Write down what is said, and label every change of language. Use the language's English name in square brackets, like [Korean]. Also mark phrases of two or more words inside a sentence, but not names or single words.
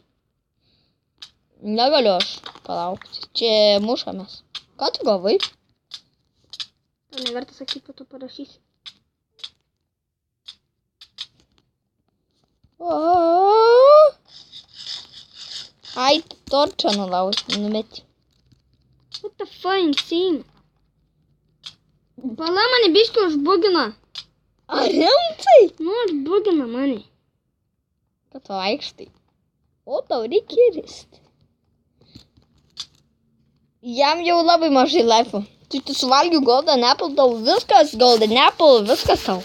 [Lithuanian] Negaliu aš palaukti. Čia mušamės. Ką tu gavai? Tau neverta sakyti, po to parašysi. Ai, torčą numeti. [English] What the fuck, scene? [Lithuanian] Pala mane biški užbugina. Ar rimtai? Nu, užbugina mane. Kad tu vaikštai. O, tau reikia risti. Jam jau labai mažai laifų. Tu suvalgiu Golden Apple, tau viskas Golden Apple, viskas tau.